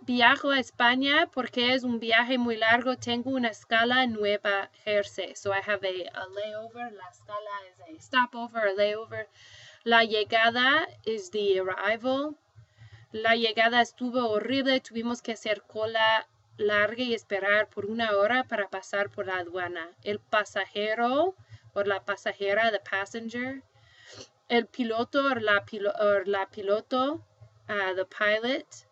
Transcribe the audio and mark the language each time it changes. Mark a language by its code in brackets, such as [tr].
[es] Viajo a España porque es un viaje muy largo. Tengo una escala en Nueva Jersey. [en] So I have a layover. [es] La escala [en] is a stopover, a layover. [es] La llegada [en] is the arrival. [es] La llegada estuvo horrible. Tuvimos que hacer cola larga y esperar por una hora para pasar por la aduana. El pasajero o la pasajera, [en] the passenger. [es] El piloto o la piloto, [en] the pilot.